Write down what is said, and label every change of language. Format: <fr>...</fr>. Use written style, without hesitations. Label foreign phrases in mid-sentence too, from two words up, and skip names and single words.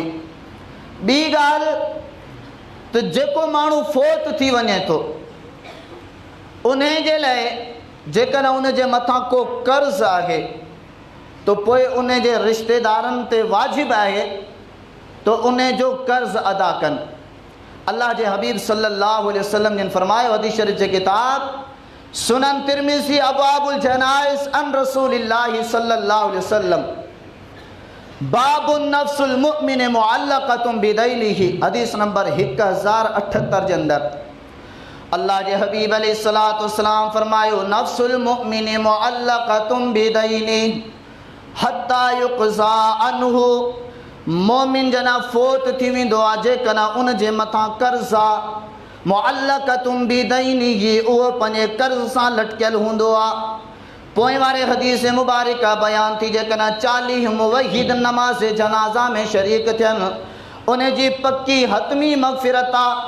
<sd>ॿी ॻाल्हि त जेको माण्हू फ़ौत थी वञे थो उन जे लाइ जेकॾहिं उन जे मथां को कर्ज़ आहे तो पोइ उन जे रिश्तेदारनि ते वाजिबु आहे तो उन जो कर्ज़ अदा कनि। अल्लाह जे हबीब</sd> <ar>صلى الله عليه وسلم</ar> <sd>ने फरमायो, हदीस शरीफ जे किताब सुनन तिरमिज़ी अबवाबुल जनाइज़ अन रसूलिल्लाहि सल्लल्लाहु अलैहि वसल्लम बाबुन नफ्सुल मुमिन मुअल्लक़तुन बिदैनिही, हदीस नंबर 1078 जे अंदर अल्लाह जे हबीब</sd> <ar>عليه الصلاة والسلام</ar> <sd>फरमायो,</sd> <ar>نفس المؤمن معلقة بدينه حتى يقضى عنه,</ar> <sd>मोमिन जना फ़ौत थी वेंदो आहे जेकॾहिं उन जे मथां कर्ज़ आहे,</sd> <ar>معلقة بدينه,</ar> <sd>उहो पंहिंजे कर्ज़ सां लटकियलु हूंदो आहे। पोइ वारे हदीस मुबारका बयान थी, जेकॾहिं 40 मुवहिद नमाज़ जनाज़ा में शरीक थियनि उन जी पक्की हतमी मग़फ़िरत आहे।</sd>